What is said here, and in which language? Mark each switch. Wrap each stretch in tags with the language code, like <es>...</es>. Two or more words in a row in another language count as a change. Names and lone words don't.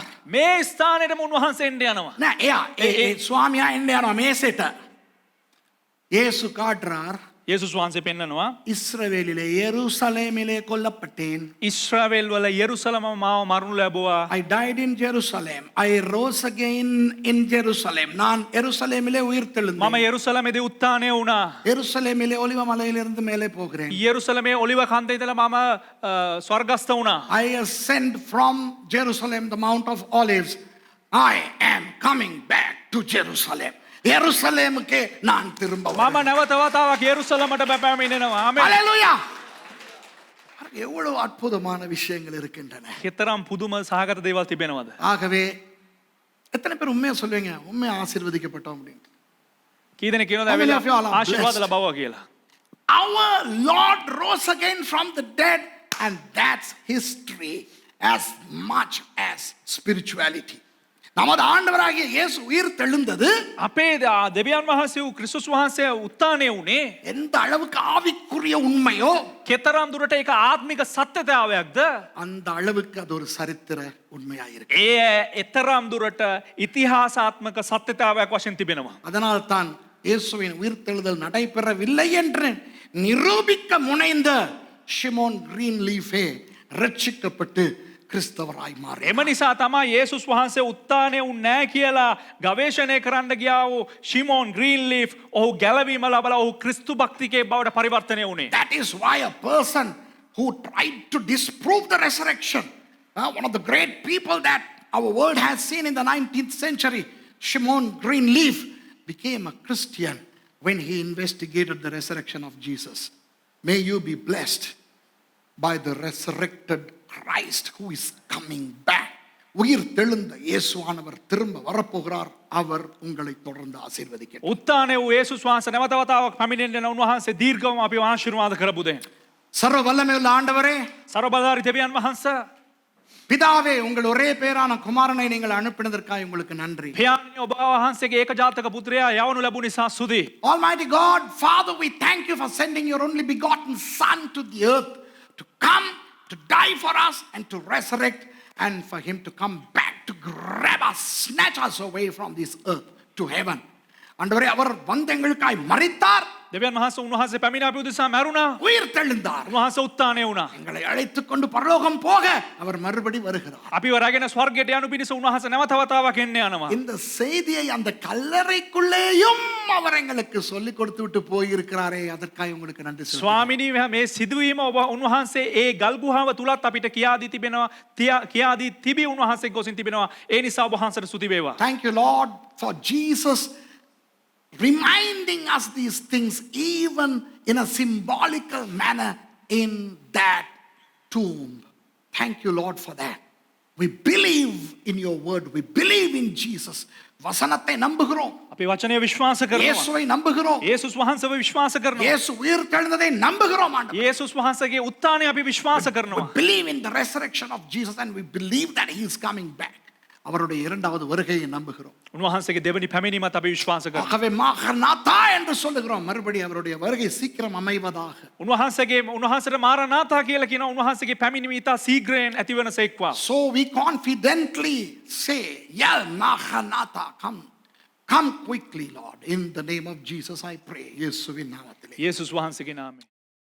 <si>මේ ස්ථානයටම උන්වහන්සේ එන්න යනවා. නෑ, එයා ස්වාමියා එන්න යනවා මේසෙට.</si> <ta>இயேசு காட்டுறார்,</ta> <si>යේසුස් වහන්සේ පෙන්නනවා</si> <ta>இஸ்ரவேலிலே எருசலேமிலே கொல்லப்பட்டேன்.</ta> <si>ඉස්රාවෙල් වල යෙරුසලම මාව මරණු ලැබුවා.</si> <en>I died in Jerusalem. I rose again in Jerusalem.</en> <ta>நான் எருசலேமிலே உயிர்</ta> <si>මම</si> <ta>தெழுந்தேன்.</ta> <si>යෙරුසලමේදී උත්ථානය වුණා.</si> <ta>எருசலேமிலே ஒலிவ மலையிலிருந்து மேலே போகிறேன்.</ta> <si>යෙරුසලමේ ඔලිව කන්දේ ඉඳලා මම ස්වර්ගස්ත වුණා.</si> <en>I ascend from Jerusalem, the Mount of Olives. I am coming back to Jerusalem.</en> <ta>எருசலேமுக்கே நான் திரும்ப</ta> <si>මම</si> <ta>வருவேன்.</ta> <si>නැවත වතාවක් යෙරුසලමට පැමිණෙනවා. ආමේන්.</si> <ta>ஹalleluya. எவ்வளவு அற்புதமான விஷயங்கள் இருக்கின்றன.</ta> <si>කෙතරම් පුදුම සහගත දේවල් තිබෙනවද?</si> <ta>ஆகவே எத்தனை பேர் உண்மையா சொல்லுவீங்க, உண்மையா ஆசீர்வதிக்கப்பட்டோம் அப்படின்னு?</ta> <si>කී දෙනෙක් කියනවද</si> <en>How many</en> <si>ඇවිල්ලා</si> <en>of you all are</en> <si>ආශිර්වාද</si> <en>blessed?</en> <si>ලබවුවා කියලා?</si> <en>Our Lord rose again from the dead, and that's history as much as spirituality.</en> <ta>நமது ஆண்டவராகிய இயேசு உயிர் தெழுந்தது</ta> <si>අපේ දෙවියන් වහන්සේ වූ ක්‍රිස්තුස් වහන්සේ උත්ථානය වුණේ</si> <ta>எந்த அளவுக்கு ஆவிக்குரிய உண்மையோ</ta> <si>කෙතරම් දුරට ඒක ආත්මික සත්‍යතාවයක්ද?</si> <ta>அந்த அளவுக்கு அது ஒரு சரித்திர உண்மையாயிருக்கு.</ta> <si>ඒ එතරම් දුරට ඉතිහාසාත්මක සත්‍යතාවයක් වශයෙන් තිබෙනවා.</si> <ta>அதனால் தான் இயேசுவின் உயிர்த்தெழுதல் நடைபெறவில்லை என்று நிரூபிக்க முனைந்த ஷிமோன் கிரீன்லீஃபே ரட்சிக்கப்பட்டு கிறிஸ்தவராய் மாறினார்.</ta> <si>එම නිසා තමයි යේසුස් වහන්සේ උත්ථානය වුනේ නැහැ කියලා ගවේෂණය කරන්න ගියා වූ ෂිමෝන් ග්‍රීන්ලීෆ් ඔහු ගැලවීම ලබලා ඔහු ක්‍රිස්තු භක්තිකයෙක් බවට පරිවර්තනය වුණේ.</si> <en>That is why a person who tried to disprove the resurrection, one of the great people that our world has seen in the 19th century, Shimon Greenleaf, became a Christian when he investigated the resurrection of Jesus. May you be blessed by the resurrected Christ who is coming back.</en> <ta>உயிர் தெழுந்த இயேசுவானவர் திரும்ப வரப்போகிறார். அவர் உங்களை தொடர்ந்து ஆசீர்வதிக்கிறார்.</ta> <si>උත්ථානය වූ යේසුස් වහන්සේ නැවත වතාවක් පැමිණෙන්න උන්වහන්සේ දීර්ඝවම අපිව ආශිර්වාද කරපු දෙන්න.</si> <ta>சர்வ வல்லமையுள்ள ஆண்டவரே,</ta> <si>සර්ව බලධාරී දෙවියන් වහන්සේ,</si> <ta>பிதாவே உங்கள் ஒரே பேரான குமாரனை நீங்கள் அனுப்பினதற்காக உங்களுக்கு நன்றி.</ta> <si>පියාණනි ඔබ වහන්සේගේ ඒකජාතක පුත්‍රයා යවනු ලැබු නිසා සුදී.</si> <en>Almighty God, Father, we thank you for sending your only begotten Son to the earth to come, to die for us, and to resurrect, and for him to come back to grab us, snatch us away from this earth to heaven.</en> <ta>ஆண்டவரே, அவர் வந்து எங்களுக்காய் மரித்தார்,</ta> <si>දෙවියන් වහන්සේ උන්වහන්සේ පැමිණ අපි උදෙසා මැරුණා.</si> <ta>உயிர் தெழுந்தார்.</ta> <si>උන්වහන්සේ උත්ථානය වුණා.</si> <ta>எங்களை அழைத்துக் கொண்டு பரலோகம் போக அவர் மறுபடி வருகிறார்.</ta> <si>අපිව රැගෙන ස්වර්ගයට යනු පිණිස උන්වහන්සේ නැවත වතාවක් එන්න යනවා.</si> <ta>இந்த செய்தியை அந்த கல்லறைக்குள்ளேயும் அவர் எங்களுக்கு சொல்லி கொடுத்து விட்டு போயிருக்கிறாரே, அதற்காக உங்களுக்கு நன்றி சொல்லுகிறேன்.</ta> <si>ස්වාමිනී මේ සිදුවීම ඔබ උන්වහන්සේ ඒ ගල් ගුහාව තුලත් අපිට කියා දී තිබෙනවා. කියා දී තිබි උන්වහන්සේ ගොසින් තිබෙනවා. ඒ නිසා ඔබ වහන්සේට ස්තුති වේවා.</si> <en>Thank you, Lord, for Jesus reminding us these things even in a symbolical manner in that tomb. Thank you, Lord, for that. We believe in your word. We believe in Jesus.</en> <ta>வசனத்தை நம்புகிறோம்.</ta> <si>අපි වචනය විශ්වාස කරනවා.</si> <ta>இயேசுவை நம்புகிறோம்.</ta> <si>යේසුස් වහන්සේව විශ්වාස කරනවා.</si> <ta>இயேசு உயிர் தெழுந்ததை நம்புகிறோம் ஆண்டவரே.</ta> <si>යේසුස් වහන්සේගේ උත්ථානය අපි විශ්වාස</si> <en>We</en> <si>කරනවා.</si> <en>believe in the resurrection of Jesus and we believe that he is coming back.</en> <ta>அவருடைய இரண்டாவது வருகையை நம்புகிறோம்.</ta> <si>උන්වහන්සේගේ දෙවනි පැමිණීමත් අපි විශ්වාස කරනවා.</si> <ta>ஆகவே மாரநாதா என்று சொல்லுகிறோம். மறுபடியும் அவருடைய வருகை சீக்கிரம் அமைவதாக.</ta> <si>උන්වහන්සේට මාරනාථා කියලා කියනවා. උන්වහන්සේගේ පැමිණීම ඉතා ශීඝ්‍රයෙන් ඇතිවන සේක්වා.</si> <en>So we confidently say, yeah, Maranatha, come quickly, Lord. In the name of Jesus I pray.</en> <ta>இயேசுவின் நாமத்திலே.</ta> <si>යේසුස් වහන්සේගේ නාමයෙන්</si>